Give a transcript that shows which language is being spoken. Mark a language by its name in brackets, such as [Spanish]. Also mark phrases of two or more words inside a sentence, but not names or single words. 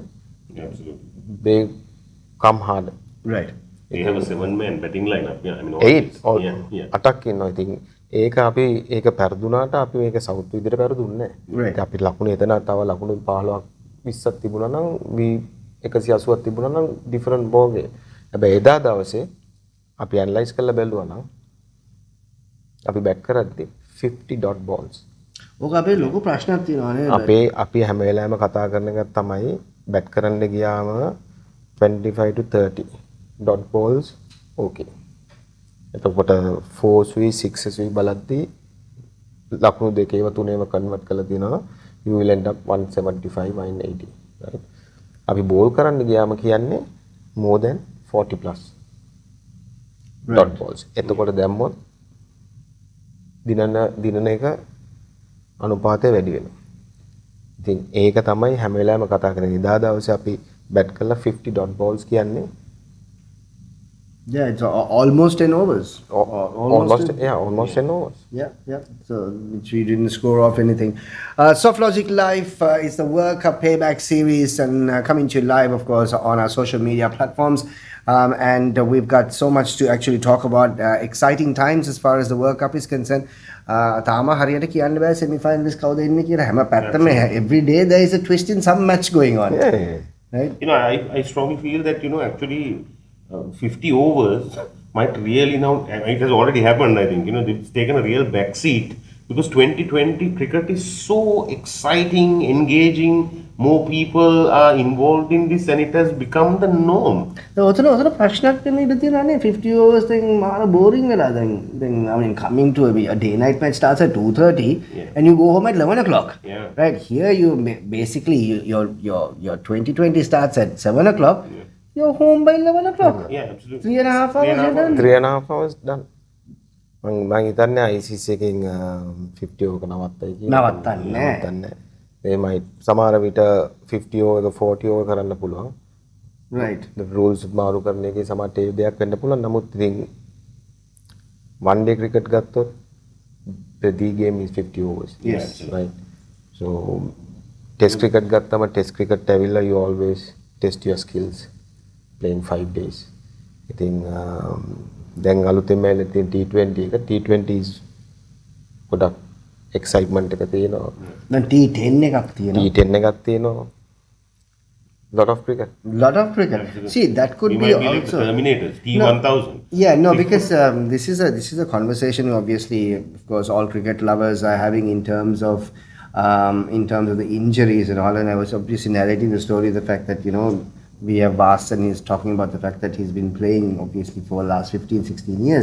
[English] Yeah, absolutely. They come hard. Right. They have a 7-man batting lineup. Yeah, I mean, 8 or yeah. [Sinhala] 8ක් ඉන්නවා. ඉතින් ඒක අපි ඒක පෙරදුනාට අපි මේක සවුත් විදිහට පෙරදුන්නේ නැහැ. [English] Right. [Sinhala] අපි ලකුණු එතන තව ලකුණු 15ක් 20ක් තිබුණා නම් 180ක් තිබුණා නම් [English] different ball game. [Sinhala] හැබැයි එදා දවසේ අපි ඇනලයිස් කරලා බැලුවා නම් අපි බැට් කරද්දි [English] 50 dot balls. [Sinhala] ඕක අපේ ලොකු ප්‍රශ්නයක් තියෙනවා නේද? අපි හැම වෙලාවෙම කතා කරන එක තමයි බැට් කරන්න ගියාම [English] 25 to 30 dot balls okay. [Sinhala] එතකොට 4 සුයි 6 සුයි බලද්දී ලකුණු දෙකේව තුනේම කන්වර්ට් කරලා දිනවා [English] you will end up 175 180 right. [Sinhala] අපි බෝල් කරන්න ගියාම කියන්නේ [English] more than 40 plus dot balls. [Sinhala] එතකොට දැම්මොත් දිනන එක අනුපාතය වැඩි වෙනවා. ඉතින් ඒක තමයි හැම වෙලාවෙම කතා කරන්නේ. දා දවසේ අපි බැට් කරලා [English] 50 dot balls [Sinhala] කියන්නේ [English] Yeah, it's almost 10 overs. Almost 10 overs. Yeah. So which we didn't score off anything. Softlogic Live is the World Cup Payback series and coming to you live, of course, on our social media platforms. And we've got so much to actually talk about. Exciting times as far as the World Cup is concerned. [Sinhala] තාම හරියට කියන්න බෑ semi-finals කවුද ඉන්නේ කියලා. හැම පැත්තම [English] every day there is a twist in some match going on. Yeah. Right? You know, I strongly feel that, you know, actually 50 overs might really now, it has already happened, I think, you know, it's taken a real backseat because 2020 cricket is so exciting, engaging, more people are involved in this and it has become the norm. [Sinhala] ඔතන ප්‍රශ්නයක් වෙන්න ඉඩ තියෙනවානේ [English] 50 overs thing [Sinhala] මාර boring වෙලා දැන් [English] I mean coming to a day night match starts at 2:30 and you go home at 11 o'clock. Yeah. Right, here you basically your 2020 starts at 7 o'clock. You're home by 11 o'clock. Yeah, absolutely. 3.5 hours you're done. 3.5 hours done. [Sinhala] මම හිතන්නේ ICC එකෙන් 50 ඕක නවත්තයි කියලා. නවත්තන්නේ. එමයි සමහර විට 50 ඕක 40 ඕක කරන්න පුළුවන්. [English] Right. The rules [Sinhala] මාරු කරන එකේ සමහර ඒ දෙයක් වෙන්න පුළුවන්. නමුත් ඉතින් [English] one day cricket [Sinhala] ගත්තොත් [English] the game is 50 overs. Yes. Right. So test cricket ගත්තම test cricket ඇවිල්ලා you always test your skills playing 5 days. [Sinhala] ඉතින් දැන් අලුතෙන් මේල තියෙන T20 එක T20 is ගොඩක් excitement එක තියෙනවා. දැන් T10 එකක් තියෙනවා. T10 එකක් තියෙනවා. [English] Lot of cricket. Absolutely. See, that could We be might be like the also Terminators, T1000. Yeah, no, because this is a conversation obviously, of course, all cricket lovers are having in terms of the injuries and all. And I was obviously narrating the story, the fact that, you know, we have Vaas and he's talking about the fact that he's been playing obviously for the last 15-16 years.